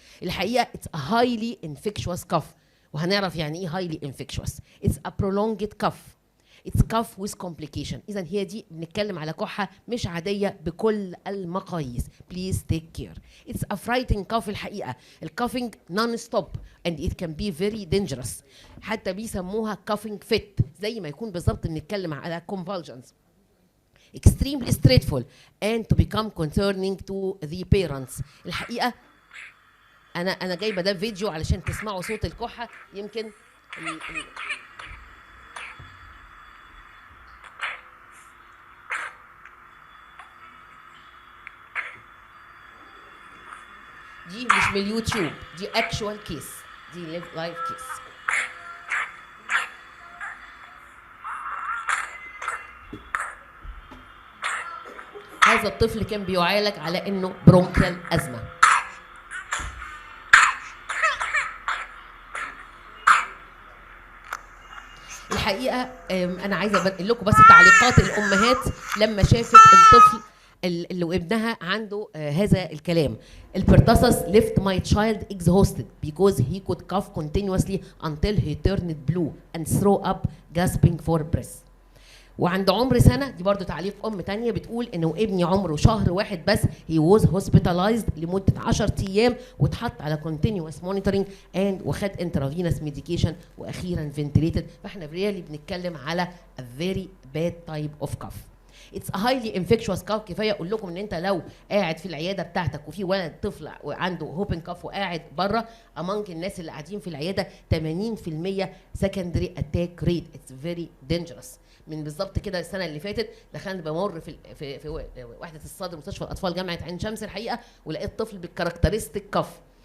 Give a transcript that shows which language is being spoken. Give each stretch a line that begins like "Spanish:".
English: الحقيقه it's a highly infectious cough،
Arabic: وهنعرف يعني ايه
English: highly infectious. it's a prolonged cough. It's cough with complication.
Arabic: إذا هي دي بنتكلم على كحة مش عادية بكل المقاييس.
English: Please take care. It's a frightening cough الحقيقة. الكافينج non-stop and it can be very dangerous.
Arabic: حتى بيسموها
English: coughing fit،
Arabic: زي ما يكون بالظبط بنتكلم على convulsions.
English: Extremely stressful and to become concerning to the parents.
Arabic: الحقيقة أنا جايبة ده فيديو علشان تسمعوا صوت الكحة. يمكن دي مش من اليوتيوب، دي
English: actual case,
Arabic: دي
English: Live case.
Arabic: هذا الطفل كان بيعالج على انه برونكيال ازمه. الحقيقه انا عايزه اقول لكم بس تعليقات الامهات لما شافت الطفل اللي ابنها عنده هذا الكلام.
English: البرتصص left my child exhausted because he could cough continuously until he turned blue and throw up gasping for breath.
Arabic: وعند عمر سنه، دي برضو تعليق ام تانية بتقول انه ابني عمره شهر واحد بس
English: he was hospitalized
Arabic: لمده 10 ايام واتحط على
English: continuous monitoring and
Arabic: وخد
English: intravenous medication
Arabic: واخيرا ventilated. فاحنا ريالي بنتكلم على
English: a very bad type of cough. It's a highly infectious cough.
Arabic: كفايه اقول لكم ان انت لو قاعد في العياده بتاعتك وفي ولد طفل عنده هوبنج كاف وقاعد بره among الناس اللي قاعدين في العياده 80%
English: secondary attack rate. It's very dangerous.
Arabic: من بالظبط كده السنه اللي فاتت دخلت بمر في وحده الصدر مستشفى الاطفال جامعه عين شمس الحقيقه، ولقيت طفل بالكاركترستيك كاف،